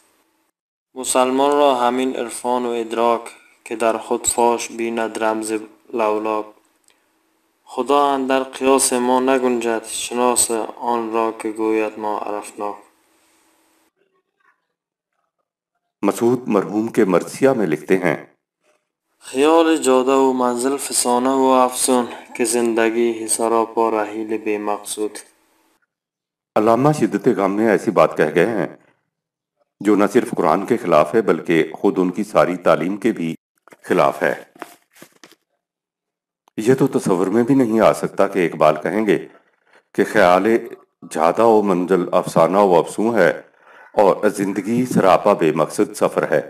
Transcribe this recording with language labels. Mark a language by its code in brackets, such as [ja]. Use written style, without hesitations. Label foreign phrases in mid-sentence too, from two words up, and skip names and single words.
[fa] مسلمان را همین عرفان و ادراک، که در خود فاش بیند رمز لولاک. خدا اندر قیاس ما نگنجد، شناس آن را که گوید ما عرفناک. [ur] مسعود مرحوم کے مرثیہ میں لکھتے ہیں، [fa] خیال جاده و منزل فسانه و افسون، که زندگی ہے سراپا رحیل بے مقصود. [ur] علامہ شدت غم میں ایسی بات کہہ گئے ہیں جو نہ صرف قرآن کے خلاف ہے بلکہ خود ان کی ساری تعلیم کے بھی خلاف ہے۔ یہ تو تصور میں بھی نہیں آ سکتا کہ اقبال کہیں گے کہ خیال جادہ و منزل افسانہ و افسوں ہے اور زندگی سراپا بے مقصد سفر ہے۔